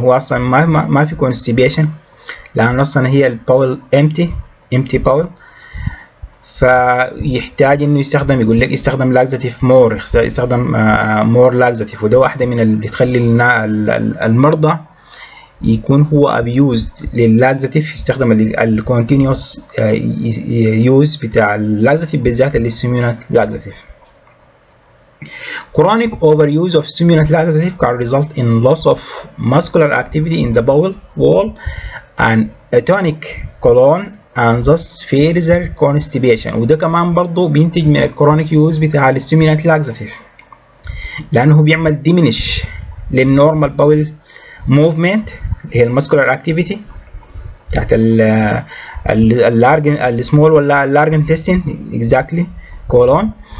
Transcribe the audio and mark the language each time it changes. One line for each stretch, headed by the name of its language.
Arabic: هو اصلا ما في constipation، لان اصلا هي الباول empty باول، فيحتاج انه يستخدم، يقول لك استخدم لاكزاتيف مور، يستخدم مور لاكزاتيف، وده واحده من اللي بتخلي المرضى يكون هو ابيوزد للاكزاتيف، يستخدم الكونتينيوس يوز بتاع اللاكزاتيف بالذات السيميونات لاكزاتيف.
English: Chronic overuse of stimulant laxative can result in loss of muscular activity in the bowel wall and atonic colon and thus further constipation.
Arabic: وده كمان برضو بينتج من الكرونيك يوز بتاع الستيمولانت لاكزاتيف، لأنه بيعمل diminish للنورمال باول موفمنت اللي هي الماسكولار اكتيفيتي بتاعت اللارج السمول ولا اللارج انتستين exactly كولون،